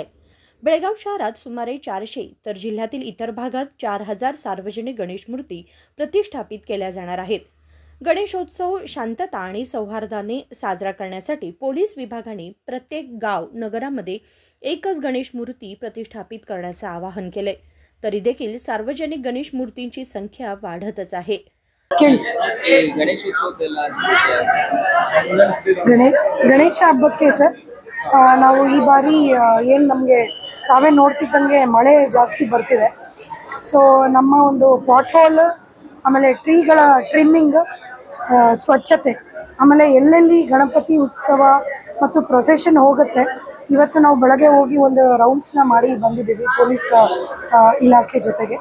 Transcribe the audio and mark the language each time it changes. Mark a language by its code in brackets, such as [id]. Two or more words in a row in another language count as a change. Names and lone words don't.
[mr] बेळगाव शहरात सुमारे 400 तर जिल्ह्यातील इतर भागात 4000 सार्वजनिक गणेश मूर्ती प्रतिष्ठापित केल्या जाणार आहेत. गणेशोत्सव शांतता आणि सौहार्दाने साजरा करण्यासाठी पोलीस विभागाने प्रत्येक गाव नगरामध्ये एकच गणेश मूर्ती प्रतिष्ठापित करण्याचे आवाहन केले. तरी देखील सार्वजनिक गणेश मूर्तींची संख्या वाढतच आहे. [kn] ಗಣೇಶ ಹಬ್ಬಕ್ಕೆ ಸರ್ ನಾವು ಈ ಬಾರಿ ಏನು ನಮಗೆ ತಾವೇ ನೋಡ್ತಿದ್ದಂಗೆ ಮಳೆ ಜಾಸ್ತಿ ಬರ್ತಿದೆ. ಸೊ ನಮ್ಮ ಒಂದು [en] pot hole, [kn] ಆಮೇಲೆ ಟ್ರೀಗಳ ಟ್ರಿಮ್ಮಿಂಗ್, ಸ್ವಚ್ಛತೆ, ಆಮೇಲೆ ಎಲ್ಲೆಲ್ಲಿ ಗಣಪತಿ ಉತ್ಸವ ಮತ್ತು ಪ್ರೊಸೆಷನ್ ಹೋಗುತ್ತೆ ಇವತ್ತು ನಾವು ಬೆಳಗ್ಗೆ ಹೋಗಿ ಒಂದು ರೌಂಡ್ಸ್ನ ಮಾಡಿ ಬಂದಿದ್ದೀವಿ ಪೊಲೀಸ್ ಇಲಾಖೆ ಜೊತೆಗೆ.